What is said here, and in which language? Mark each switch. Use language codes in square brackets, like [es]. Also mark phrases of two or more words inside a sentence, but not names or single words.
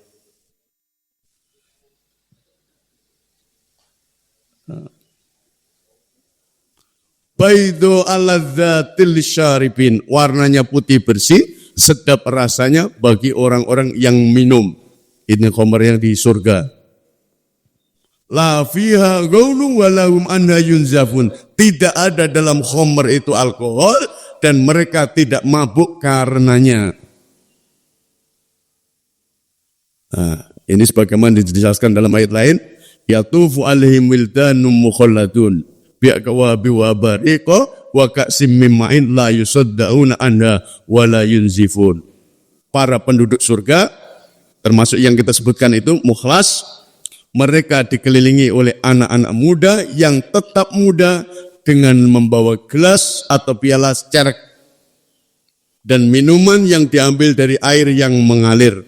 [ar] بيضاء لذة للشاربين, [id] warnanya putih bersih, sedap rasanya bagi orang-orang yang minum. Ini khamr yang di surga. [ar] لا فيها غول ولهم عنها ينزفون. [id] Tidak ada dalam khamr itu alkohol dan mereka tidak mabuk karenanya. Nah, ini sebagaimana dijelaskan dalam ayat lain, [ar] يطوف عليهم ولدان مخلدون بأكواب وأباريق وكأس من معين لا يصدعون عنها ولا ينزفون. [id] Para penduduk surga termasuk yang kita sebutkan itu mukhlas, mereka dikelilingi oleh anak-anak muda yang tetap muda dengan membawa gelas atau piala cerek dan minuman yang diambil dari air yang mengalir.